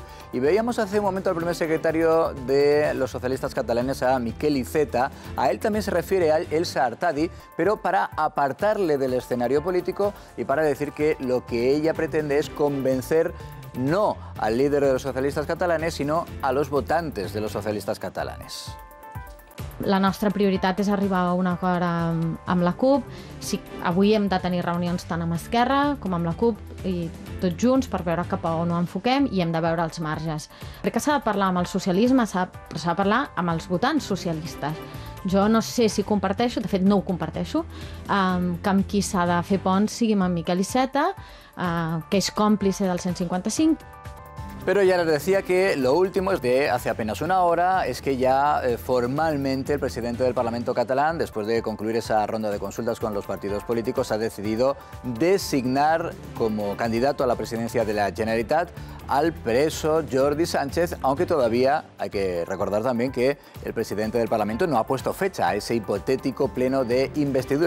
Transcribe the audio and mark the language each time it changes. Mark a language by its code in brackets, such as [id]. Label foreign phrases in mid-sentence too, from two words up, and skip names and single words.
[es] Y veíamos hace un momento al primer secretario de los socialistas catalanes, a Miquel Iceta. A él también se refiere a Elsa Artadi, pero para apartarle del escenario político y para decir que lo que ella pretende es convencer no al líder de los [ca] socialistes catalanes, sinó [es] a los votantes de los [ca] socialistes catalanes. La nostra prioritat és arribar a un acord amb la CUP. Avui hem de tenir reunions tant amb Esquerra com amb la CUP i tots junts per veure cap a on ho enfoquem i hem de veure els marges. Crec que s'ha de parlar amb el socialisme, però s'ha de parlar amb els votants socialistes. Jo no sé si comparteixo, de fet no ho comparteixo, que amb qui s'ha de fer ponts sigui amb Miquel Iceta, que és còmplice del 155. [es] Pero ya les decía que lo último es de hace apenas una hora, es que ya formalmente el presidente del Parlamento catalán, después de concluir esa ronda de consultas con los partidos políticos, ha decidido designar como candidato a la presidencia de la Generalitat al preso Jordi Sánchez, aunque todavía hay que recordar también que el presidente del Parlamento no ha puesto fecha a ese hipotético pleno de investidura.